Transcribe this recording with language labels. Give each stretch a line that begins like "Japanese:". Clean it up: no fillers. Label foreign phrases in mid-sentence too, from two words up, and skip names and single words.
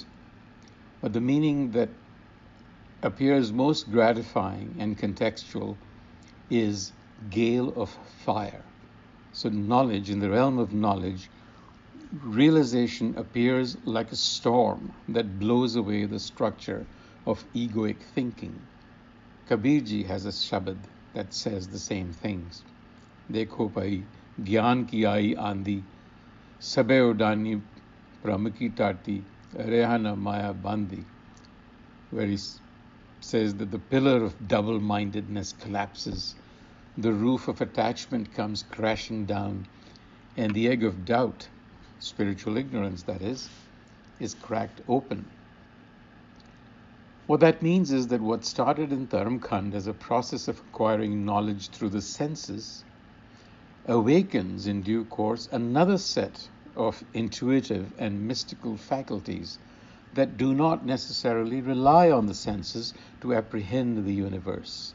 English: But the meaning that appears most gratifying and contextual is gale of fire. So knowledge, in the realm of knowledge, realization appears like a storm that blows away the structure of egoic thinking. Kabir ji has a shabad that says the same things.
Hindi: देखो भाई, ज्ञान की आई आँधी, सबै उड़ानी भ्रम की टाटी, रहै न माया बाँधी,
English: where he says that the pillar of double-mindedness collapses, the roof of attachment comes crashing down, and the egg of doubt, spiritual ignorance that is cracked open. What that means is that what started in Dharamkhand as a process of acquiring knowledge through the senses awakens in due course another set of intuitive and mystical faculties that do not necessarily rely on the senses to apprehend the universe.